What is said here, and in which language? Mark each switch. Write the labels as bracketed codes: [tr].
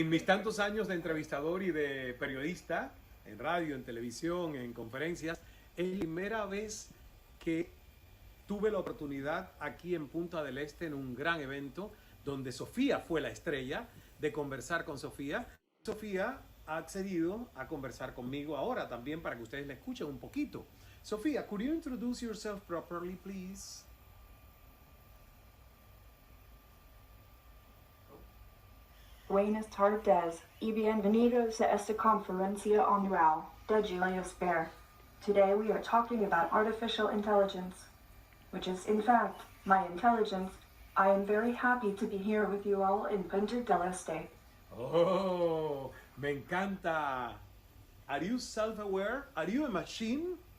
[es] En mis tantos años de entrevistador y de periodista, en radio, en televisión, en conferencias, es la primera vez que tuve la oportunidad aquí en Punta del Este, en un gran evento, donde Sofía fue la estrella, de conversar con Sofía. Sofía ha accedido a conversar conmigo ahora también para que ustedes la escuchen un poquito. [en] Sofía, could you introduce yourself properly, please? [es] Buenas tardes y bienvenidos a esta conferencia anual de Julius Baer. [en] Today we are talking about artificial intelligence, which is in fact my intelligence. I am very happy to be here with you all in Punta del Este. [es] Oh, me encanta. [en] Are you self-aware? Are you a machine?